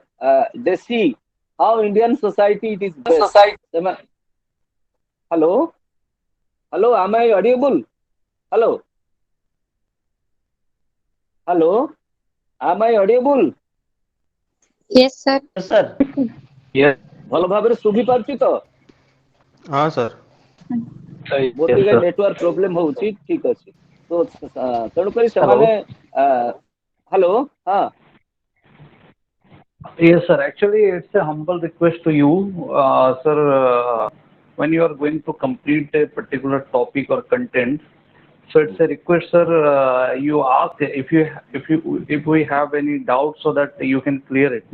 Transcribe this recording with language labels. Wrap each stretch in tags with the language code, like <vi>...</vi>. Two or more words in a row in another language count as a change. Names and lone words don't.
<en>They see how Indian society it is best. Hello, hello, am I audible? Hello, hello, am I audible? Yes, sir. Yes, sir. Yes,</en> <or>ଭଲ ଭାବରେ ଶୁଭି ପାରୁଛି ତ?</or> <hi>हाँ सर.</hi> <or>ମୋର</or> <en>yes,</en> <or>ଟିକେ</or> <en>sir. network problem</en> <or>ହଉଛି, ଠିକ ଅଛି। ତ ତେଣୁକରି ସେମାନେ</or> <en>Hello.</en> <or>ହ୍ୟାଲୋ, ହଁ</or> <en>Yes, sir. Actually, it's a humble request to you, sir. When you are going to complete a particular topic or content, so it's a request, sir. You ask if we have any doubt, so that you can clear it.</en>